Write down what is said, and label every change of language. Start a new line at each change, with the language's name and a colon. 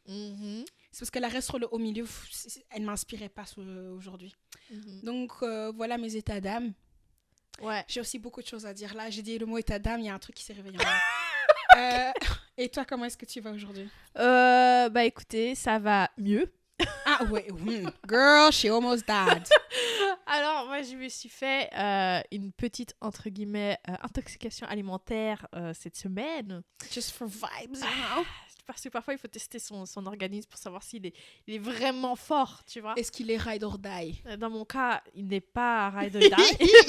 French: Mm-hmm. C'est parce que la raie sur au milieu, elle m'inspirait pas aujourd'hui. Mm-hmm. Donc, voilà mes états d'âme. Ouais. J'ai aussi beaucoup de choses à dire. Là, j'ai dit le mot état d'âme, il y a un truc qui s'est réveillé en moi. Et toi, comment est-ce que tu vas aujourd'hui? Bah écoutez, ça va mieux. Ah ouais,
English: girl, she almost died.
French: Alors, moi, je me suis fait une petite, entre guillemets, intoxication alimentaire cette semaine.
English: Just for vibes, you know?
French: Parce que parfois, il faut tester son organisme pour savoir s'il est vraiment fort, tu vois. Est-ce qu'il est
English: ride or die?
French: Dans mon cas, il n'est pas
English: ride or die.